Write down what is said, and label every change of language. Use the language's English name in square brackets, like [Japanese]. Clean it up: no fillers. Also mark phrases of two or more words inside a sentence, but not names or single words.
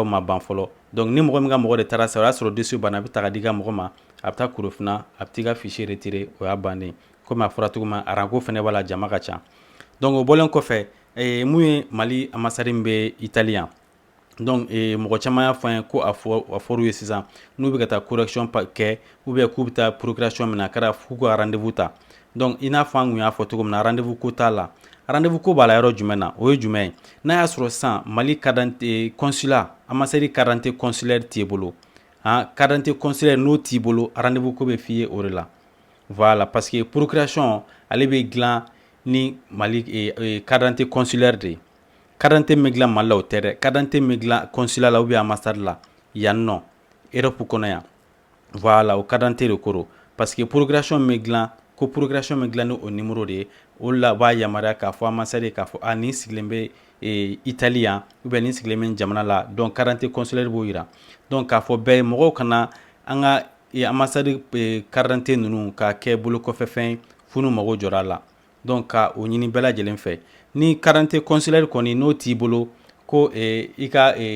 [Bambara] ma ban fɔlɔ donc ni mɔgɔ min ka mɔgɔ de taara sa o y'a sɔrɔ dossier banna a bɛ ta ka di ka mɔgɔ ma a bɛ taa korofina a bɛ t'i ka fichier retirer o y'a bannen komi a fɔra cogo min aranko fɛnɛ b'a la jama ka ca donc o bɔlen kɔfɛ mun ye Mali ambassade bɛ Italie yan donc mɔgɔ caman y'a fɔ an ye ko a fɔr'u ye sisan n'u bɛ ka taa correction kɛ [French] ou bien [Bambara] k'u bɛ taa procuration min na a kɛra k'u ka rendez-vous ta donc i n'a fɔ an kun y'a fɔ cogo min na rendez-vous ko t'a la rendez-vous ko b'a la yɔrɔ jumɛn na o ye jumɛn ye n'a y'a sɔrɔ sisan Mali [French] carte d'identité consulat ambassade carte d'identité consulaire [Bambara] t'e bolo [French] carte d'identité consulaire [Bambara] n'o t'i bolo rendez-vous ko bɛ f'i ye o de la [French] voilà parce que procuration [Bambara] ale bɛ dilan ni Mali [French] carte d'identité consulaire [Bambara] de ye [French] carte d'identité [Bambara] min bɛ dilan Mali la o tɛ dɛ [French] carte d'identité [Bambara] min bɛ dilan consulat la [French] ou bien ambassade [Bambara] la yan nɔ Europe kɔnɔ yan voilà o [French] carte d'identité [Bambara] de ko don [French] parce que procuration [Bambara] min bɛ dilan ko procuration bɛ dilan ni o numéro de ye o de la b'a yamaruya k'a fɔ ambassade k'a fɔ nin sigilen bɛ Italie yan [French] ou bien [Bambara] nin sigilen bɛ jamana la donc [French] carte d'identité consulaire [Bambara] b'o yira donc k'a fɔ bɛɛ ye mɔgɔw kana an ka [French] ambassade carte d'identité [Bambara] ninnu k'a kɛ bolo kɔfɛfɛn ye f'u n'u mago jɔra a la donc ka o ɲini bɛɛ lajɛlen fɛ ni [French] carte d'identité consulaire [Bambara] kɔni n'o t'i bolo ko i ka